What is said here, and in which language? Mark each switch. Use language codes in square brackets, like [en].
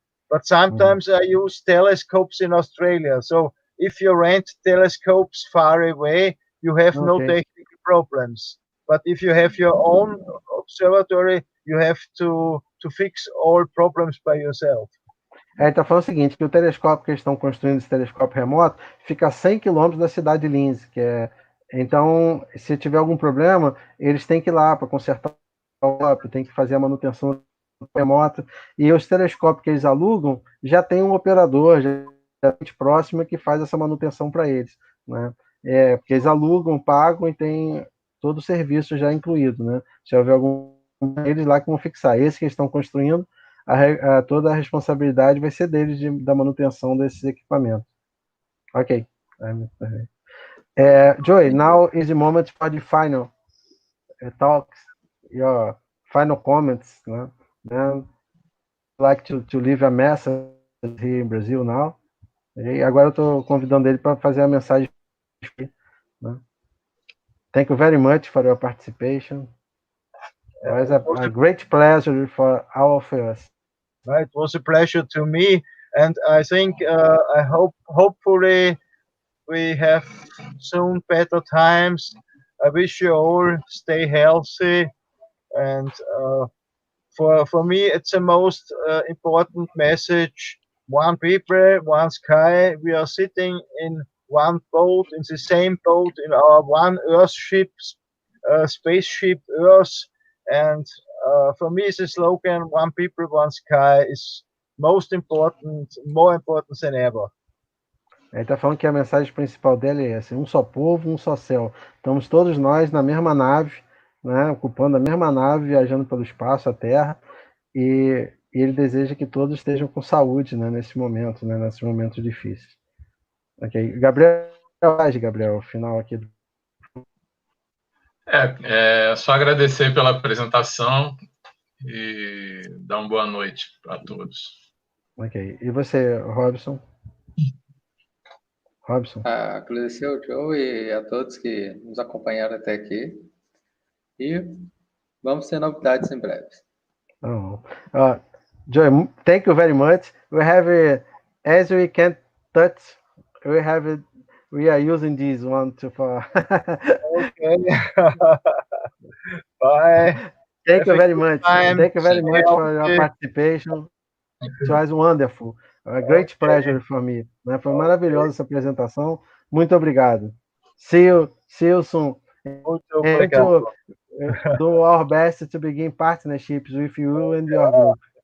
[en] But sometimes I use telescopes in Australia. So if you rent telescopes far away, you have no technical problems. But if you have your own observatory, you have to fix all problems by yourself. [pt] Ele está falando o seguinte, que o telescópio que eles estão construindo, esse telescópio remoto, fica a 100 quilômetros da cidade de Linz, então, se tiver algum problema, eles têm que ir lá para consertar o telescópio, tem que fazer a manutenção remota, e os telescópios que eles alugam já tem um operador já próximo que faz essa manutenção para eles, né? Porque eles alugam, pagam e tem todo o serviço já incluído, né? Se houver algum, eles lá que vão fixar. Esse que eles estão construindo, toda a responsabilidade vai ser deles da manutenção desses equipamentos. Ok. [en] Joey, now is the moment for the final talks, your final comments. Then I'd like to leave a message here in Brazil now. [pt] E agora eu estou convidando ele para fazer a mensagem. Né? [en] Thank you very much for your participation. It was a great pleasure for all of us. It was a pleasure to me, and I think hopefully we have soon better times. I wish you all stay healthy, and for me it's the most important message. One people, one sky. We are sitting in one boat, in the same boat, in our one Earth ship, spaceship Earth. And for me, the slogan "One people, one sky" is most important, more important than ever. [pt] Ele está falando que a mensagem principal dele é essa: um só povo, um só céu. Estamos todos nós na mesma nave, né, ocupando a mesma nave, viajando pelo espaço, a Terra, e ele deseja que todos estejam com saúde, né, nesse momento, né, nesses momentos difíceis. Ok. Gabriel, final aqui. Só agradecer pela apresentação e dar uma boa noite para todos. Ok. E você, Robson? Agradecer ao Joe e a todos que nos acompanharam até aqui. E vamos ter novidades em breve. [en] Joe, thank you very much. We have, as we can't touch, we are using this one for. Okay. Bye. Thank you very much. Thank you very much for your participation. It was wonderful. A great pleasure for me. [pt] Foi maravilhosa essa apresentação. Muito obrigado. [en] See you See you soon. [pt] Muito [en] And [pt] obrigado. [en] to do our best to begin partnerships with you and your group.